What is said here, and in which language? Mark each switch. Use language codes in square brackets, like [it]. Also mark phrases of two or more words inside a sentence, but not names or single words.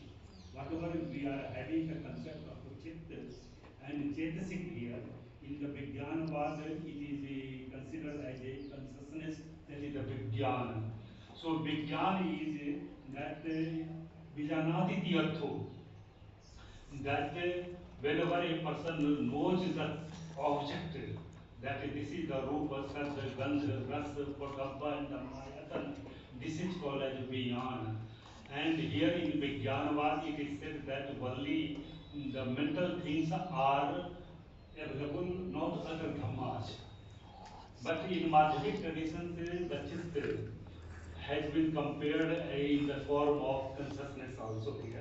[en] Whatever we are having the concept of chitta and chetasik here, in the Vigyanavad it is considered as a consciousness, that is the Vigyana. So Vigyan is that [pi] Vijanaditi Artho. [en] That whenever a person knows the object, that this is the [pi] rupa, sadha, gandha, rasa, potamba, [en] and dhammayatan, this is called as vijnana. And here in Vijnanavad it is said that only the mental things are available, not other dhammas. But in Madhyamik traditions, the chitta has been compared in the form of consciousness also here.